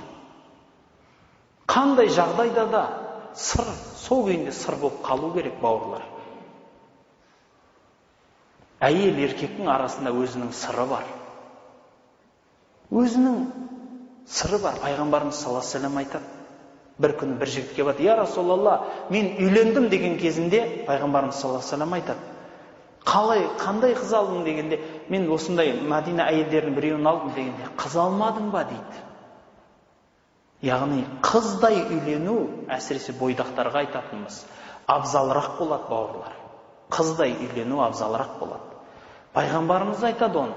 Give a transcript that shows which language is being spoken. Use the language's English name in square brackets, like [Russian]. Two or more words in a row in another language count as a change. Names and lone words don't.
[Kazakh] Қандай жағдайда да сыр, сол күйінде сыр болып қалу керек, бауырлар. Әйел еркектің арасында өзінің сыры бар. Өзінің сыры бар. Пайғамбарымыз [Arabic] صلى الله عليه وسلم [Kazakh] айтады. Бір күні бір жігітке барды, [Arabic] يا رسول الله, [Kazakh] мен үйлендім деген кезінде пайғамбарымыз [Arabic] صلى الله عليه وسلم [Kazakh] айтады. Қандай қыз алдың дегенде, мен осындай Мәдина әйелдерінің біреуін алдым дегенде, қыз алмадың ба дейді. Яғни қыздай үйлену, әсіресе бойдақтарға айтатынымыз, абзалырақ болады, бауырлар. Қыздай үйлену абзалырақ болады. Пайғамбарымыз айтады оны.